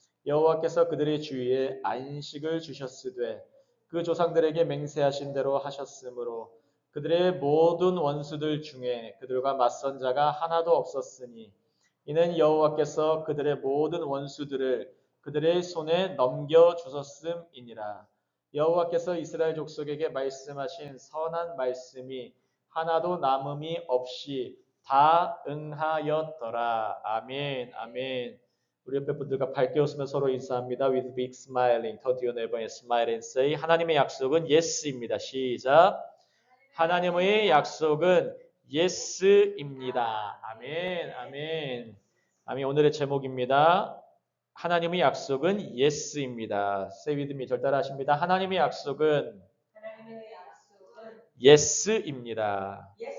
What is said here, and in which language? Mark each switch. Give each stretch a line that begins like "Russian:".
Korean: 여호와께서 그들의 주위에 안식을 주셨으되 그 조상들에게 맹세하신 대로 하셨으므로 그들의 모든 원수들 중에 그들과 맞선 자가 하나도 없었으니 이는 여호와께서 그들의 모든 원수들을 그들의 손에 넘겨 주셨음이니라. 여호와께서 이스라엘 족속에게 말씀하신 선한 말씀이 하나도 남음이 없이 다 응하였더라. 아멘. 아멘. 우리 옆에 분들과 밝게 웃으며 서로 인사합니다.
English: With big smiling. Turn to your neighbor and smile and say
Korean: 하나님의 약속은 yes입니다. 시작. 하나님의 약속은 yes입니다. 아멘. 아멘. 아멘. 오늘의 제목입니다. 하나님의 약속은 yes입니다.
English: Say with me.
Korean: 절 따라하십니다. 하나님의 약속은 yes입니다.